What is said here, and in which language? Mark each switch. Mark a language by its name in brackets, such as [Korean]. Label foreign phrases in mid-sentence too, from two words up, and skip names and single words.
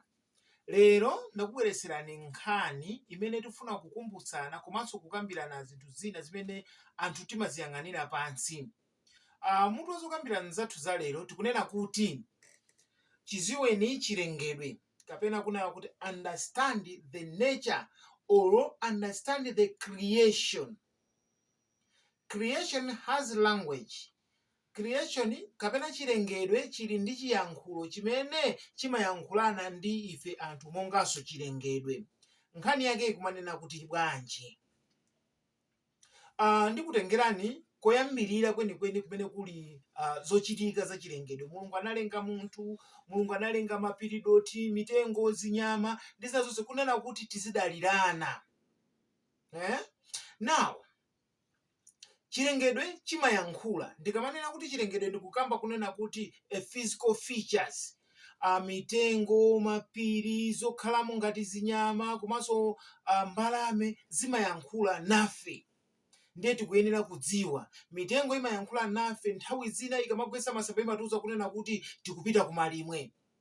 [Nyanja] Lero ndakubweretserani nkhani imene tifuna kukumbutsana komanso kukambirana zinthu zina zimene anthu timaziyang'anira pansi. Mutu wazokambirana zathu za lero tikunena kuti chiziweni chilengedwe kapena kunena kuti [English] understand the nature or understand the creation. Creation has language. [Nyanja] Creation kapena chilengedwe chili ndi chiyankhulo chimene chimayankhulana ndi ife anthu monganso chilengedwe. Nkhani yake ikumanena kuti bwanji. Ndikutengerani koyambirira kwenikweni kumene kuli zochitika za chilengedwe. Mulungu analenga munthu, Mulungu analenga mapiridoti, mitengo, zinyama ndi zonse kunena kuti tizidalirana. Now chilengedwe chimayankhula. Ndikamanena kuti chilengedwe ndikukamba kunena kuti [English] physical features, [Nyanja] mitengo, mapiri, zokhalamo ngati zinyama komanso mbalame zimayankhula nafe. Ndiye tikuyenera kudziwa mitengo imayankhula nafe nthawi zina ikamagwetsa masamba imatiuza kunena kuti tikupita kumalimwe.